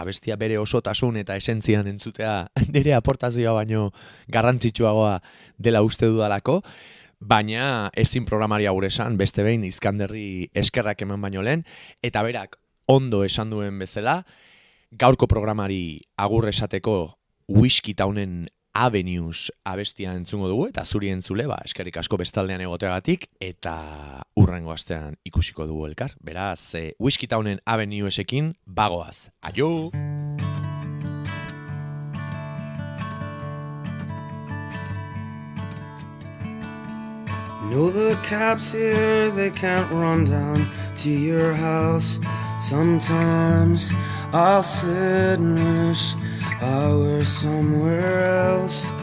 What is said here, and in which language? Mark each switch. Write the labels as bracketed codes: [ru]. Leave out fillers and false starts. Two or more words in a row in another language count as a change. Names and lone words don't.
[eu] abestia bere osotasun eta esentzian entzutea nire aportazioa baino garrantzitsuagoa dela uste dudalako, baina ezin programaria gure esan, beste behin Izkanderri eskerrak eman baino lehen, eta berak ondo esan duen bezala, gaurko programari agur esateko Whiskey Townen Avenues abestia entzungo dugu, eta zuri entzule, eskerrik asko bestaldean egoteagatik, eta urrengo astean ikusiko dugu elkar. Beraz, Whiskey Townen Avenuesekin bagoaz. Aio! [en] Know the cops here, they can't run down to your house. Sometimes I'll sit and wish I were somewhere else.